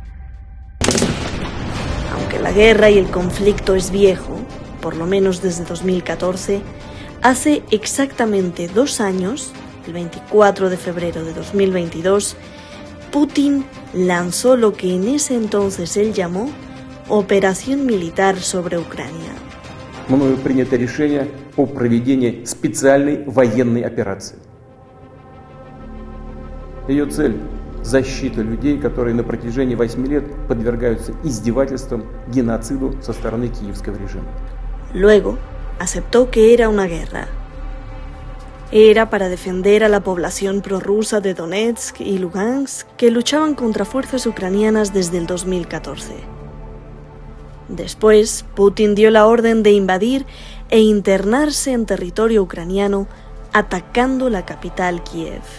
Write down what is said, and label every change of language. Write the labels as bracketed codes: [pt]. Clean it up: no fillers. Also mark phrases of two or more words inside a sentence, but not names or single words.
[es] Aunque la guerra y el conflicto es viejo, por lo menos desde 2014, hace exactamente 2 años, el 24 de febrero de 2022, Putin lanzó lo que en ese entonces él llamó Operación Militar sobre Ucrania. [ru] Мною принято решение о проведении специальной военной операции. Ее цель – защита людей, которые на протяжении 8 лет подвергаются издевательствам, геноциду со стороны киевского режима. [es] Luego, aceptó que era una guerra. Era para defender a la población prorrusa de Donetsk y Lugansk que luchaban contra fuerzas ucranianas desde el 2014. Después, Putin dio la orden de invadir e internarse en territorio ucraniano, atacando la capital Kiev.